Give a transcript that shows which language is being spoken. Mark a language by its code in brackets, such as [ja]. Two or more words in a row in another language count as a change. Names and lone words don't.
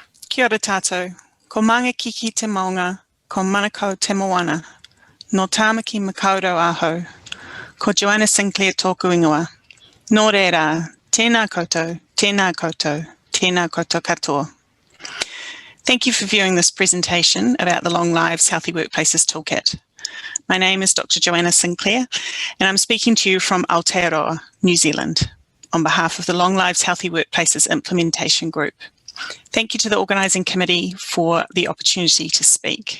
[mi] Kia ora tātou, ko manga kiki te maunga, ko manakau te moana, no tāmaki makaurau ahau, ko Joanna Sinclair tōku ingoa. Nō reira, tēnā koutou, tēnā koutou, tēnā koutou katoa. [en] Thank you for viewing this presentation about the Long Lives Healthy Workplaces Toolkit. My name is Dr. Joanna Sinclair, and I'm speaking to you from Aotearoa, New Zealand, on behalf of the Long Lives Healthy Workplaces Implementation Group. Thank you to the organising committee for the opportunity to speak.